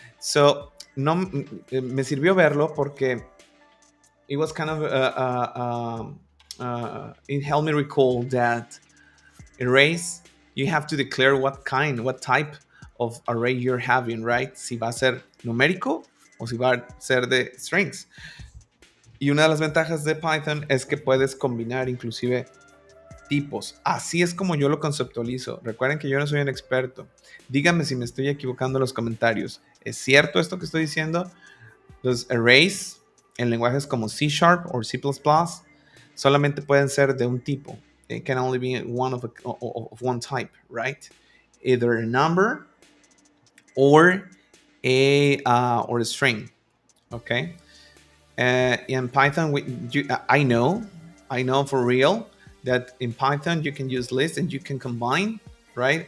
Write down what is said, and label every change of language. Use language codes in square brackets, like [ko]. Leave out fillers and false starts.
[en] So, [es] no, me sirvió verlo porque [en] it was kind of, it helped me recall that arrays, you have to declare what type of array you're having, right? [es] Si va a ser numérico o si va a ser de strings. Y una de las ventajas de Python es que puedes combinar inclusive tipos. Así es como yo lo conceptualizo. Recuerden que yo no soy un experto. Díganme si me estoy equivocando en los comentarios. ¿Es cierto esto que estoy diciendo? Los arrays en lenguajes como C# o C++ solamente pueden ser de un tipo. [en] It can only be of one type, right? Either a number or a string. Okay. In Python, I know for real that in Python you can use lists and you can combine, right?